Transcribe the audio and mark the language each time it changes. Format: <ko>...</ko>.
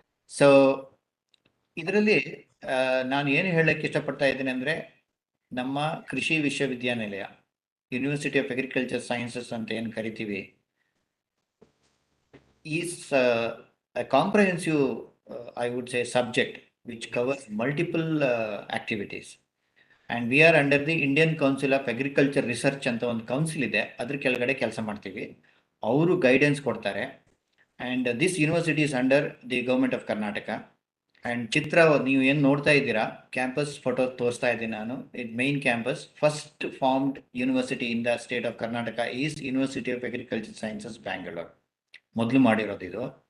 <kn>So ಇದರಲ್ಲಿ ನಾನು ಏನು ಹೇಳಕ್ಕೆ ಇಷ್ಟಪಡ್ತಾ ಇದ್ದೀನಿ ಅಂದರೆ, ನಮ್ಮ ಕೃಷಿ ವಿಶ್ವವಿದ್ಯಾನಿಲಯ, ಯೂನಿವರ್ಸಿಟಿ ಆಫ್ ಅಗ್ರಿಕಲ್ಚರ್ ಸೈನ್ಸಸ್ ಅಂತ ಏನು ಕರಿತೀವಿ,</kn> <en>Is a comprehensive, I would say, subject which covers multiple activities. And we are under the Indian Council of Agriculture Research</en> <kn>ಅಂತ ಒಂದು ಕೌನ್ಸಿಲ್ ಇದೆ, ಅದ್ರ ಕೆಳಗಡೆ ಕೆಲಸ ಮಾಡ್ತೀವಿ. ಅವರು ಗೈಡೆನ್ಸ್ ಕೊಡ್ತಾರೆ.</kn> <en>And this university is under the government of Karnataka. And</en> <kn>ಚಿತ್ರ ನೀವು ಏನು ನೋಡ್ತಾ ಇದ್ದೀರಾ, ಕ್ಯಾಂಪಸ್ ಫೋಟೋ ತೋರಿಸ್ತಾ ಇದ್ದೀನಿ ನಾನು.</kn> <en>It main campus, first formed university in the state of Karnataka is university of agriculture sciences Bangalore.</en> <kn>ಮೊದಲು ಮಾಡಿರೋದು ಇದು.</kn>